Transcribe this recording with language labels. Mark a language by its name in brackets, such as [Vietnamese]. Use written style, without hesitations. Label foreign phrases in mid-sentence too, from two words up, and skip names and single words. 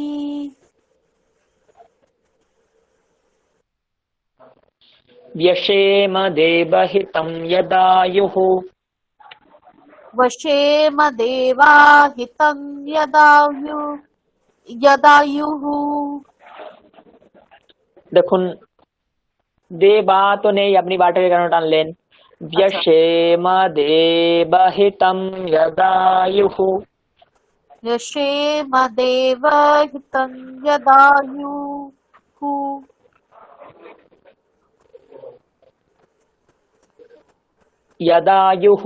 [Sanskrit] व्यशेमदेवहितं यदायुः। वशेमदेवा हितं यदायुः। [Bangla] দেখুন, দেবা তো নেই, আপনি বাটাকে কেন টানলেন? [Sanskrit] व्यशेम देवहितं यदायुः यशेम देवहितं यदायुः यदायुः